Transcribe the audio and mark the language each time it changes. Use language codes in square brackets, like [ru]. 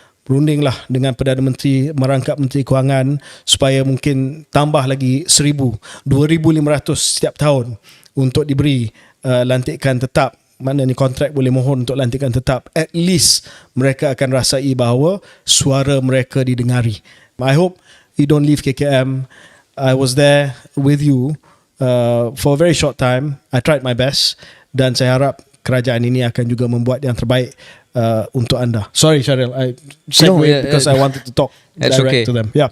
[ms] Berundinglah dengan Perdana Menteri merangkap Menteri Kewangan supaya mungkin tambah lagi 1,000, 2,500 setiap tahun untuk diberi lantikan tetap. Mana ni kontrak boleh mohon untuk lantikan tetap. [en] At least [ms] mereka akan rasai bahawa suara mereka didengari. [en] I hope you don't leave KKM. I was there with you for a very short time. I tried my best [ms] dan saya harap kerajaan ini akan juga membuat yang terbaik untuk anda. [en] Sorry Syaril, I segued because I wanted to talk direct to them.